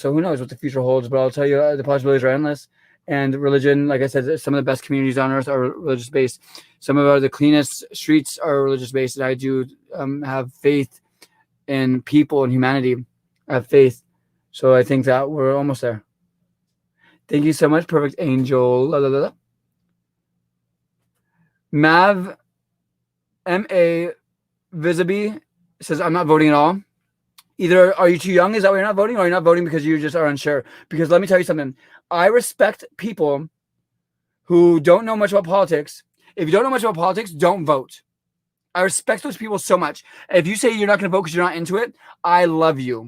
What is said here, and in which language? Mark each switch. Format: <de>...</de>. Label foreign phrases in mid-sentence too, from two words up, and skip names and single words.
<en>So who knows what the future holds, but I'll tell you the possibilities are endless. And religion, like I said, some of the best communities on earth are religious based. Some of the cleanest streets are religious based. And I do have faith in people and humanity. I have faith. So I think that we're almost there. Thank you so much, Perfect Angel. La, la, la, la. Mav M.A. Visiby says, I'm not voting at all. Either are you too young? Is that why you're not voting? Or are you not voting because you just are unsure? Because let me tell you something. I respect people who don't know much about politics. If you don't know much about politics, don't vote. I respect those people so much. If you say you're not going to vote because you're not into it, I love you.</en>